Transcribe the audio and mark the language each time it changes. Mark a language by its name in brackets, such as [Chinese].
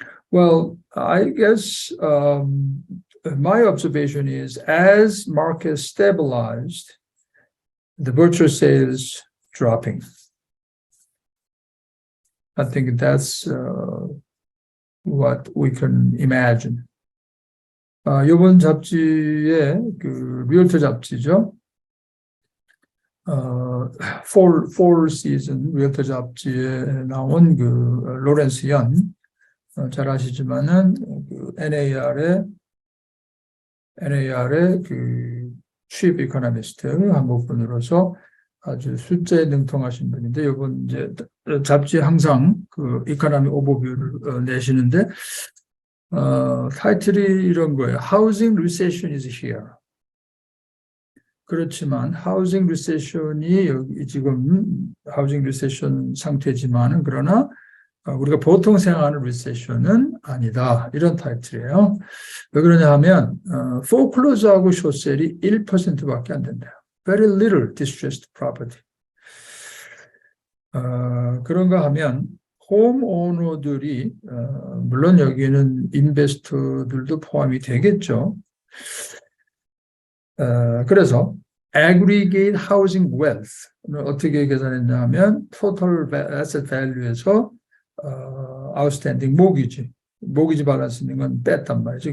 [English] Well, I guess my observation is as market stabilized, the virtual sales dropping. I think that's what we can imagine. [Korean] 이번 잡지에 그 리얼터 잡지죠. fall season 리얼터 잡지에 나온 그 로렌스 연 잘 아시지만은 그 NAR의 그 chief economist 한국 분으로서 아주 숫자에 능통하신 분인데 이번 이제 잡지에 항상 그 이코노미 오버뷰를 내시는데 타이틀이 이런 거예요. [English] Housing recession is here. [Korean] 그렇지만 하우징 리세션이 여기 지금 하우징 리세션 상태지만은 그러나 우리가 보통 생각하는 리세션은 아니다. 이런 타이틀이에요. 왜 그러냐 하면 foreclose하고 숏셀이 1%밖에 안 된대요. [English] Very little distressed property. [Korean] 그런가 하면 홈오너들이 물론 여기는 인베스터들도 포함이 되겠죠. 그래서 aggregate housing wealth는 어떻게 계산했냐 하면 total asset value에서 outstanding 모기지 balance 있는 건 뺐단 말이죠.